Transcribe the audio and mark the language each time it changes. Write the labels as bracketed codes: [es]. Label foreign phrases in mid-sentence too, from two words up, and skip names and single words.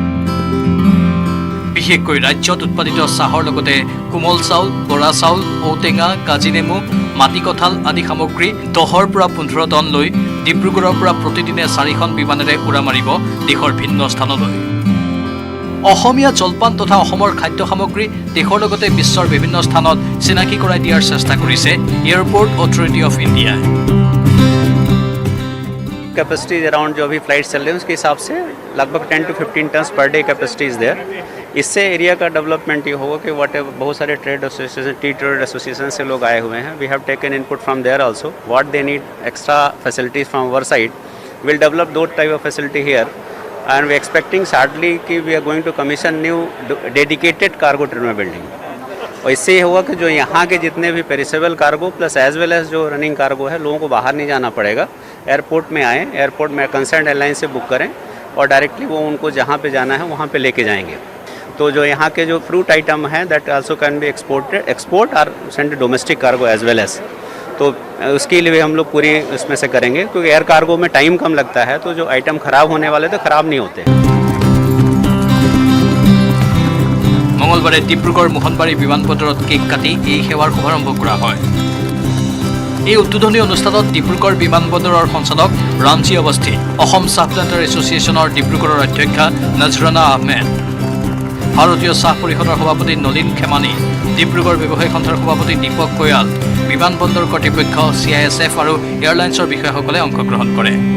[as] বিশেষকৈ ৰাজ্যত উৎপাদিত চাহৰ লগতে কোমল চাউল, বৰা চাউল, ঔটেঙা, কাজিনেমু, মাটি কঁঠাল আদি সামগ্ৰী 10ৰ পৰা 15 টন লৈ ডিব্ৰুগড়ৰ পৰা প্ৰতিদিনে 4খন বিমানেৰে উৰা মাৰিব দেশৰ ভিন্ন স্থানলৈ। অসমীয়া জলপান তথা অসমৰ খাদ্য সামগ্ৰী দেশৰ লগতে বিশ্বৰ বিভিন্ন স্থানত চিনাকি কৰাই দিয়াৰ চেষ্টা কৰিছে এয়াৰপৰ্ট অথৰিটি অফ ইণ্ডিয়াই। [en] capacity around [hi] जो अभी फ्लाइट चल रही है उसके हिसाब से लगभग [en] 10 to 15 tons per day capacity is there. [hi] इससे एरिया का डेवलपमेंट ये होगा कि वट बहुत सारे [en] trade association, tea trade association [hi] से लोग आए हुए हैं। [en] we have taken input from there also what they need extra facilities from our side. will develop two type of facility here and we expecting shortly कि we are going to commission new dedicated cargo terminal building। [hi] और इससे ये होगा कि जो यहाँ के जितने भी [en] perishable cargo plus as well as [hi] जो [en] running cargo [hi] है, लोगों को बाहर नहीं जाना पड़ेगा, एयरपोर्ट में आएँ, एयरपोर्ट में [en] concern airline [hi] से बुक करें और डायरेक्टली वो उनको जहाँ पे जाना है वहाँ पे लेके जाएंगे। तो जो यहाँ के जो [en] fruit item हैं that also can be export और send domestic cargo as well as। [hi] तो उसके लिए हम लोग पूरी इसमें से करेंगे क्योंकि [en] air cargo [hi] में टाइम कम लगता है, तो जो आइटम ख़राब होने वाले तो ख़राब नहीं होते। [as] মঙলবাৰে ডিব্ৰুগড় মোহনবাৰী বিমানবন্দৰত কেক কাটি এই সেৱাৰ শুভাৰম্ভ কৰা হয়। এই উদ্বোধনী অনুষ্ঠানত ডিব্ৰুগড় বিমানবন্দৰৰ সঞ্চালক ৰামজী অৱস্থি, অসম চাহ প্লাণ্টাৰ এছ'চিয়েশ্যনৰ ডিব্ৰুগড়ৰ অধ্যক্ষা নজৰানা আহমেদ, ভাৰতীয় চাহ পৰিষদৰ সভাপতি নলিন খেমানী, ডিব্ৰুগড় ব্যৱসায়ী সন্থাৰ সভাপতি দীপক কয়াল, বিমানবন্দৰ কৰ্তৃপক্ষ, CISF আৰু এয়াৰলাইন্সৰ বিষয়াসকলে অংশগ্ৰহণ কৰে।